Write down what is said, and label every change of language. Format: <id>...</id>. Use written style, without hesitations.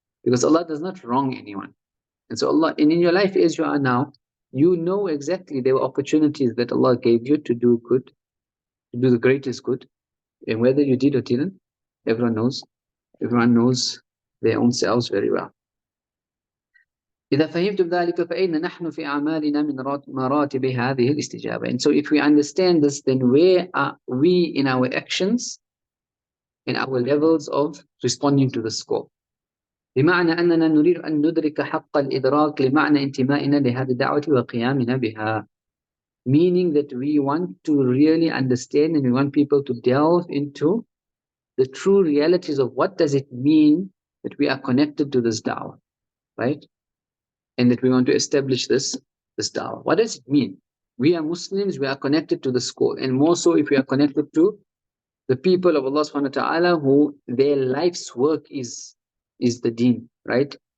<en>Because Allah does not wrong anyone. And so Allah, and in your life as you are now, you know exactly there were opportunities that Allah gave you to do good, to do the greatest good. And whether you did or didn't, everyone knows their own selves very well.</en> <ar>إذا فهمتم ذلك فإن نحن في أعمالنا من مراتب هذه الاستجابة.</ar> <en>And so if we understand this, then where are we in our actions, in our levels of responding to the scope?</en> <ar>بمعنى أننا نريد أن ندرك حق الإدراك لمعنى انتمائنا لهذه الدعوة وقيامنا بها.</ar> <en>Meaning that we want to really understand and we want people to delve into the true realities of what does it mean that we are connected to this da'wah, right? And that we want to establish this da'wah. What does it mean? We are Muslims, we are connected to the school, and more so if we are connected to the people of Allah subhanahu wa ta'ala who their life's work is the deen, right?</en>